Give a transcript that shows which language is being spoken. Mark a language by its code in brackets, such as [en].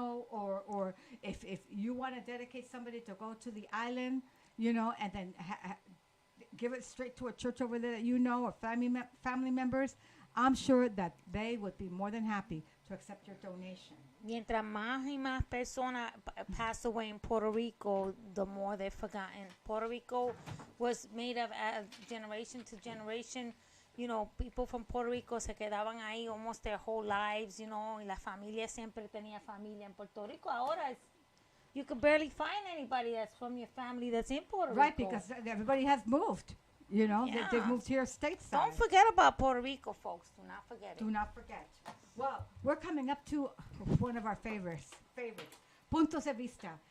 [en] or if you want to dedicate somebody to go to the island, and then give it straight to a church over there that or family members, I'm sure that they would be more than happy to accept your donation. [es] Mientras más y más personas [en] pass away in Puerto Rico, the more they're forgotten. Puerto Rico was made of generation to generation. People from Puerto Rico [es] se quedaban ahí [en] almost their whole lives, [es] y la familia siempre tenía familia en Puerto Rico. [en] Ahora you can barely find anybody that's from your family that's in Puerto Rico. Right, because everybody has moved. They've moved here stateside. Don't forget about Puerto Rico, folks. Do not forget it. Do not forget. Well, we're coming up to one of our favorites, puntos de vista.